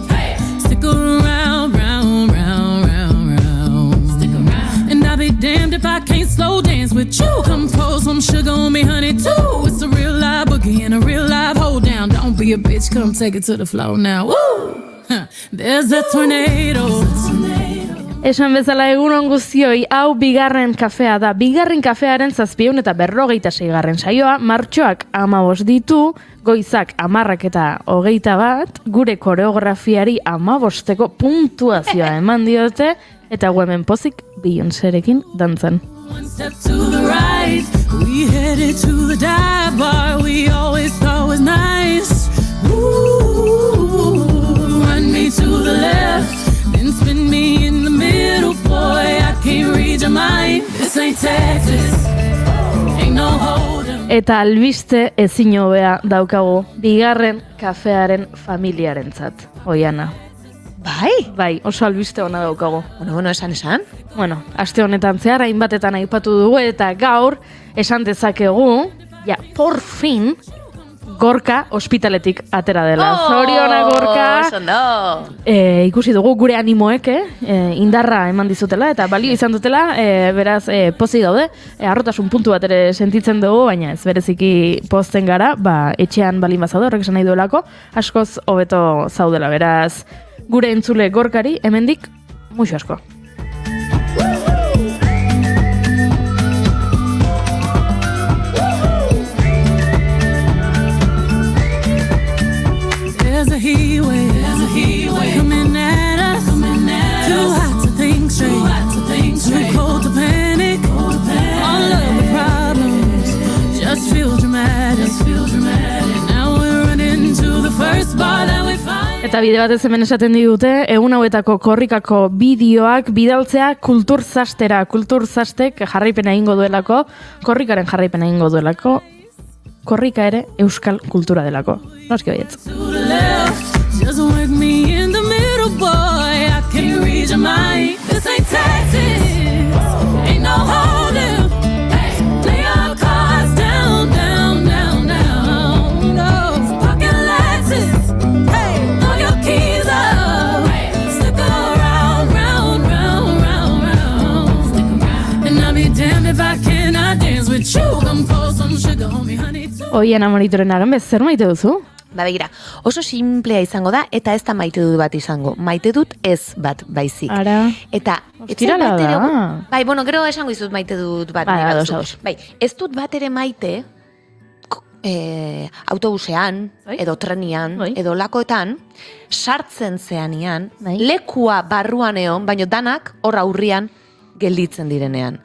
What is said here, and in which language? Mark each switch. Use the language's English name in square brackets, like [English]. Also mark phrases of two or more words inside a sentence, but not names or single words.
[English] Stick around, round, round, round, round. Stick around. And I'll be damned if I can't slow dance with you. Come pour some sugar on me, honey, too. It's a real live boogie and a real live hold down. Don't be a bitch, come take it to the floor now. Woo! There's a tornado. [Basque] Esan bezala egunon guztioi, hau bigarren kafea da. Bigarren kafearen 756. saioa, martxoak 15 ditu, goizak 10 eta 21, gure koreografiari 15ko puntuazioa eman diote, eta hemen pozik Beyoncérekin dantzan. [English] One step to the right, we headed to the dive bar we always thought was nice. Ooh, run me to the left, then spin me in the middle, boy, I can't read your mind. This ain't Texas, ain't no hold'em. [Basque] Eta albiste ezin hobea daukagu bigarren kafearen familiarentzat, Oiana. Bai, oso albiste ona daukagu. Bueno, esan. Bueno, aste honetan zehar hainbatetan aipatu dugu eta gaur esan dezakegu, [Spanish] ja, por fin, [Basque] Gorka ospitaletik atera dela. Zoriona Gorka. Ikusi dugu gure animoek, indarra eman dizutela eta balio izan dutela, beraz pozik gaude, harrotasun puntu bat ere sentitzen dugu, baina ez bereziki pozten gara, etxean balin bazaude, horrek esan nahi duelako, askoz hobeto zaudela, beraz gure entzule Gorkari, hemendik, muxo asko. [English] There's a heat wave coming at us. Too hot to think straight, too cold to panic. All of the problems just feel dramatic. Now we're running to the first bar that we find. [Basque] Eta bide batez hemen esaten digute, egun hauetako korrikako bideoak bidaltzea kulturzastek jarraipena egingo duelako, korrikaren jarraipena egingo duelako, korrika ere euskal kultura delako. Noski baietz. [English] Just work me in the middle, boy, I can't read your mind. This ain't Texas, ain't no hold'em. Lay your cards down, down, down, down. No, pocket Lexus, hey, throw your keys up. Stick around, round, round, round, round. And I'll be damned if I cannot dance with you. Come pour some sugar on me, honey, too. [Basque] Oiana monitoren aran, zer maite duzu? Begira, oso simplea izango da, eta ez da maite dut bat izango. Maite dut ez bat baizik. Ara, eta ostirala da. Bai, bueno, esango izut maite dut bat. Bai, ez dut bat ere maite autobusean, edo trenian, edo lakoetan, sartzen zeanian, lekua barruan egon, baino danak hor aurrian gelditzen direnean.